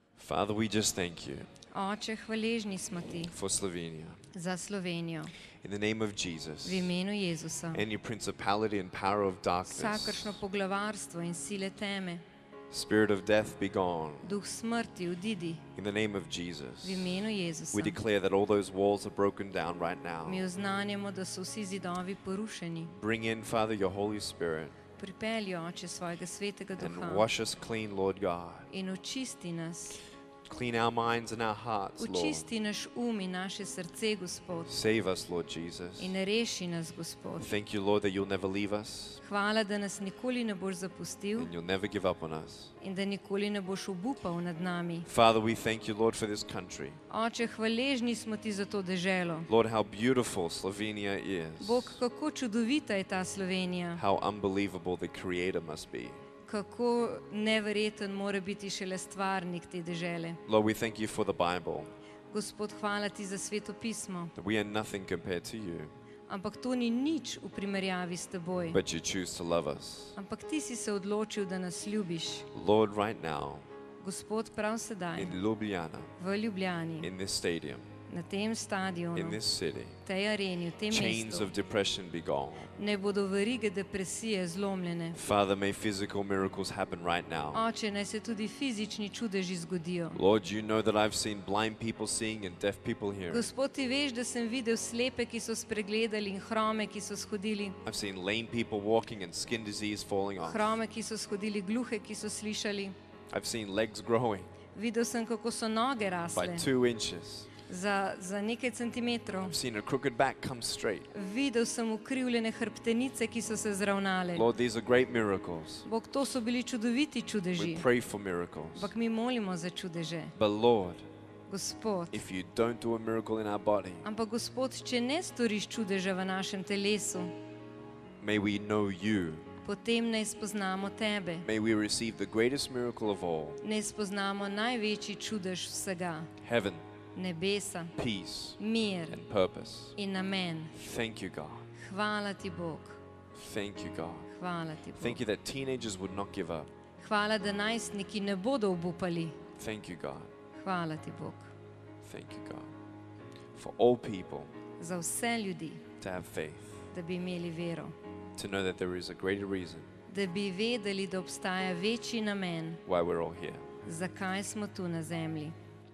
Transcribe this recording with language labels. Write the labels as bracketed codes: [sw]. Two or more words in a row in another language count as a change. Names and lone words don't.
[en] Father, we just thank you [sl] Oče, hvaležni smo ti [en] for Slovenia. [sl] za Slovenijo. [en] In the name of Jesus, [sl] V imenu Jezusa. [en] any principality and power of darkness, [sl] Vsakršno poglavarstvo in sile teme, [en] spirit of death be gone. [sl] duh smrti, odidi. [en] In the name of Jesus, [sl] V imenu Jezusa. [en] we declare that all those walls are broken down right now. [sl] Mi oznanjamo, da so vsi zidovi porušeni. [en] Bring in, Father, your Holy Spirit [sl] Pripelji, Oče, svojega svetega [en] and [sl] duha [en] wash us clean, Lord God. [sl] in očisti nas. [en] Clean our minds and our hearts, Lord. [sl] Očisti naš in naše srce, Gospod. [en] Save us, Lord Jesus. [sl] In reši nas, Gospod. [en] Thank you, Lord, that you'll never leave us [sl] Hvala, da nas nikoli ne boš zapustil [en] and you'll never give up on us. [sl] in da nikoli ne boš obupal nad nami. [en] Father, we thank you, Lord, for this country. [sl] Oče, hvaležni smo ti za to deželo. [en] Lord, how beautiful Slovenia is. [sl] Bog, kako čudovita je ta Slovenija. [en] How unbelievable the Creator must be. [sl] Kako neverjeten mora biti šele stvarnik te dežele. [en] Lord, we thank you for the Bible, [sl] Gospod, hvala ti za Sveto pismo. [en] that we are nothing compared to you, [sl] Ampak to ni nič v primerjavi s teboj. [en] but you choose to love us. [sl] Ampak ti si se odločil, da nas ljubiš. [en] Lord, right now, [sl] Gospod, prav sedaj, [en] in Ljubljana, [sl] v Ljubljani, [en] in this stadium, [sl] na tem stadionu, [en] in this city, [sl] tej areni, v tem [en] chains [sl] mestu, [en] of depression be gone. [sl] ne bodo verige depresije zlomljene. [en] Father, may physical miracles happen right now. [sl] Oče, naj se tudi fizični čudeži zgodijo. [en] Lord, you know that I've seen blind people seeing and deaf people hearing. [sl] Gospod, ti veš, da sem videl slepe, ki so spregledali in hrome, ki so shodili. [en] I've seen lame people walking and skin disease falling off. [sl] Hrome, ki so shodili, gluhe, ki so slišali. [en] I've seen legs growing [sl] Videl sem, kako so noge [en] by [sl] rasle [en] 2 inches. [sl] za nekaj centimetrov. [en] I've seen a crooked back come straight. [sl] Videl sem ukrivljene hrbtenice, ki so se zravnale. [en] Lord, these are great miracles. [sl] Bog, to so bili čudoviti čudeži. [en] We pray for miracles. [sl] Ampak mi molimo za čudeže. [en] But Lord, [sl] Gospod, [en] if you don't do a miracle in our body, [sl] ampak Gospod, če ne storiš čudeža v našem telesu, [en] may we know you. [sl] potem naj spoznamo tebe. [en] May we receive the greatest miracle of all, [sl] Naj spoznamo največji čudež vsega. [en] heaven, [sl] Nebesa, [en] peace, [sl] mir [en] and purpose. [sl] in namen. [en] Thank you, God. [sl] Hvala ti, Bog. [en] Thank you, God. [sl] Hvala ti, [en] Thank [sl] Bog. [en] you that teenagers would not give up. [sl] Hvala, da najstniki ne bodo obupali. [en] Thank you, God. [sl] Hvala ti, Bog. [en] Thank you, God. For all people [sl] Za vse ljudi, [en] to have faith, [sl] da bi imeli vero. [en] to know that there is a greater reason [sl] Da bi vedeli, da obstaja večji namen, [en] why we're all here. [sl] zakaj smo tu na zemlji.